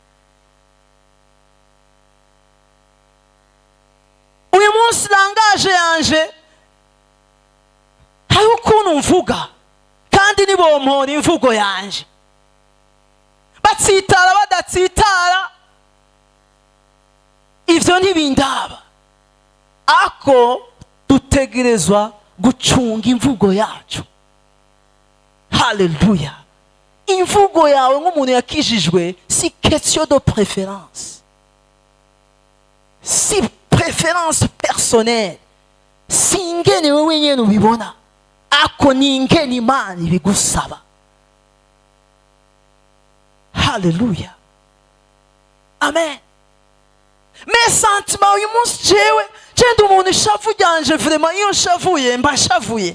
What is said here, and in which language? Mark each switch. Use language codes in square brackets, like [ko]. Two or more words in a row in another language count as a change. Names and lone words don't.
[rn] Uyu munsi langaje yanje hari ukuntu mvuga, kandi nibompora imvugo yanje, batsitara badatsitara ivyo ntibindaba, ako dutegerezwa gucunga imvugo yacu. Haleluya. Imvugo yawe nk'umuntu yakijijwe si [fr] question de préférence, [rn] si [fr] préférence personnelle, [rn] si ingene wewe nyene ubibona, ako ni ingene Imana ibigusaba. Haleluya. Amen. [fr] Mes sentiments [rn] uyu munsi jewe ndi umuntu ishavu ryanje, vraiment iyo nshavuye mba nshavuye.